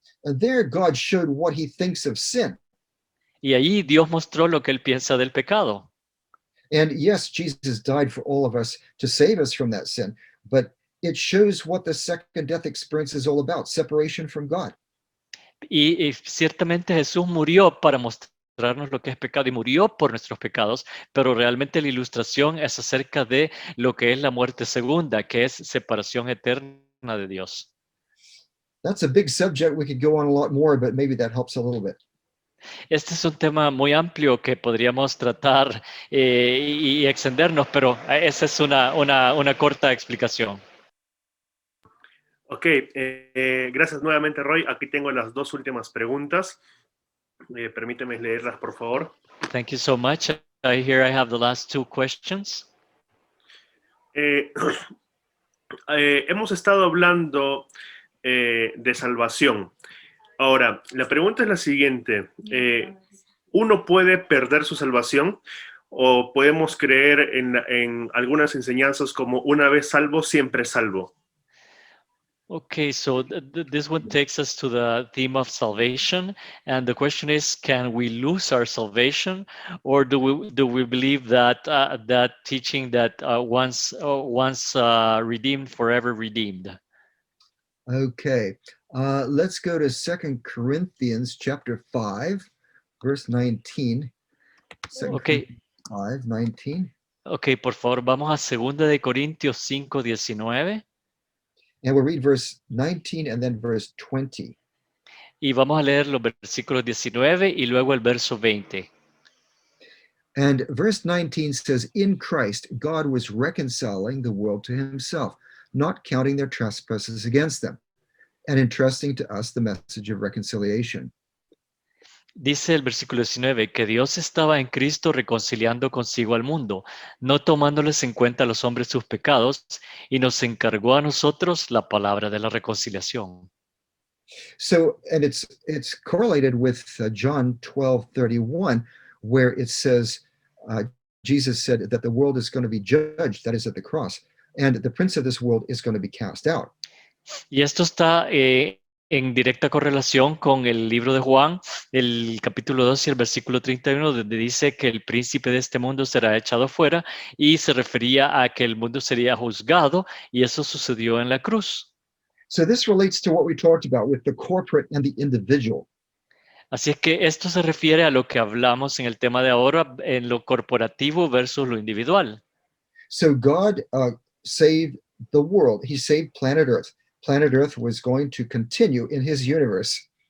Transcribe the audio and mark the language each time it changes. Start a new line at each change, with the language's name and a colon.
English: And there God showed what he thinks of sin.
Spanish: Y ahí Dios mostró lo que él piensa del pecado.
English: And yes, Jesus died for all of us to save us from that sin, but it shows what the second death experience is all about, separation from God.
Spanish: Y ciertamente Jesús murió para mostrarnos lo que es pecado y murió por nuestros pecados, pero realmente la ilustración es acerca de lo que es la muerte segunda, que es separación eterna de Dios.
English: That's a big subject. We could go on a lot more, but maybe that helps a little bit.
Spanish: Este es un tema muy amplio que podríamos tratar y extendernos, pero esa es una corta explicación. Ok, gracias nuevamente, Roy. Aquí tengo las dos últimas preguntas. Permíteme leerlas, por favor.
English: Thank you so much. Here I have the last two questions.
Spanish: Hemos estado hablando de salvación. Ahora, la pregunta es la siguiente. ¿Uno puede perder su salvación? ¿O podemos creer en algunas enseñanzas como una vez salvo, siempre salvo?
English: Okay, so this one takes us to the theme of salvation, and the question is: can we lose our salvation, or do we believe that that teaching that once redeemed, forever redeemed? Okay, let's go to 2 Corinthians chapter 5, verse 19. 2 Okay. Corinthians 5, 19.
Spanish: Okay, por favor, vamos a 2 de Corintios 5:19.
English: And we'll read verse 19 and then verse 20.
Spanish: Y vamos a leer los versículos 19 y luego el verso 20.
English: And verse 19 says, in Christ, God was reconciling the world to himself, not counting their trespasses against them, and entrusting to us the message of reconciliation.
Spanish: Dice el versículo 19 que Dios estaba en Cristo reconciliando consigo al mundo, no tomándoles en cuenta a los hombres sus pecados, y nos encargó a nosotros la palabra de la reconciliación.
English: So, and it's correlated with John 12:31, where it says, Jesus said that the world is going to be judged, that is at the cross, and the prince of this world is going to be cast out.
Spanish: Y esto está en directa correlación con el libro de Juan, el capítulo 2 y el versículo 31, donde dice que el príncipe de este mundo será echado fuera, y se refería a que el mundo sería juzgado, y eso sucedió en la cruz.
English: So this relates to what we talked about with the corporate and the individual.
Spanish: Así es que esto se refiere a lo que hablamos en el tema de ahora, en lo corporativo versus lo individual.
English: So God saved the world. He saved planet Earth. Planet Earth was going to continue in his universe.